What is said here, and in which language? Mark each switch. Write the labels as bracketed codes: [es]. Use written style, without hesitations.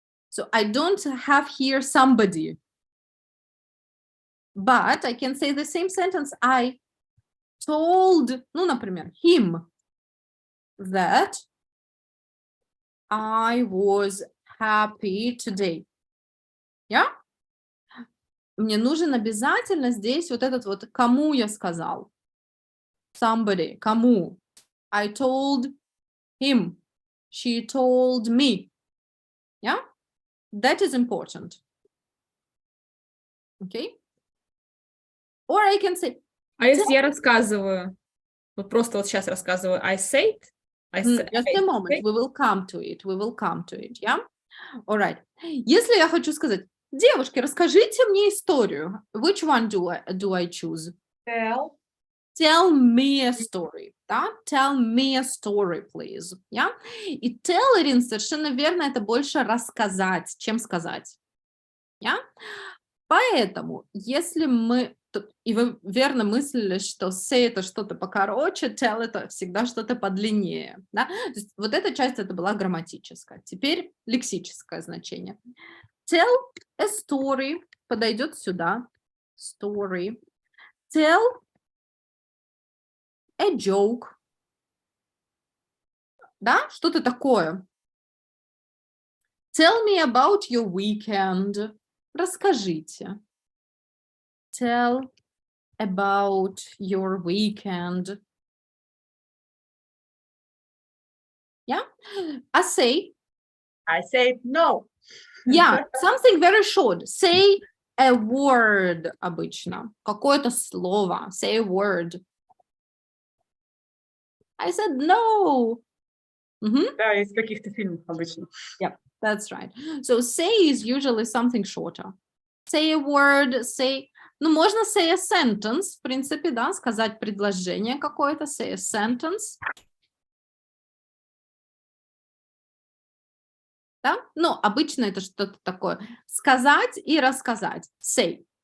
[en] So I don't have here somebody, but I can say the same sentence. I told, [ru] например, [en] him that I was happy today. Yeah? [ru] Мне нужен обязательно здесь вот этот вот кому я сказал. [en] Somebody, [ru] кому. [en] I told him. She told me. Yeah? That is important. Okay? Or I can say, [ru] А если я рассказываю, вот просто вот сейчас рассказываю, [en] I said, just a moment, we will come to it, yeah? All right. [ru] Если я хочу сказать, девушки, расскажите мне историю. [en] Which one do I choose? Tell. Tell me a story, да? Tell me a story, please, yeah? [ru] И telling совершенно верно, это больше рассказать, чем сказать, yeah? Поэтому, если мы, и вы верно мыслили, что say это что-то покороче, tell это всегда что-то подлиннее, да? То есть вот эта часть, это была грамматическая. Теперь лексическое значение. [en] Tell a story [ru] подойдет сюда. [en] Story. Tell a joke. [ru] Да? Что-то такое. [en] Tell me about your weekend. [ru] Расскажите. [en] Tell about your weekend. Yeah? I say no. Yeah, something very short. Say a word [ru] обычно. Какое-то слово. [en] Say a word. I said no. [ru] Да, из каких-то фильмов обычно. [en] Yep, that's right. So say is usually something shorter. Say a word, say... [ru] можно [en] say a sentence, [ru] в принципе, да, сказать предложение какое-то, say a sentence. Да? Обычно это что-то такое. Сказать и рассказать. Say.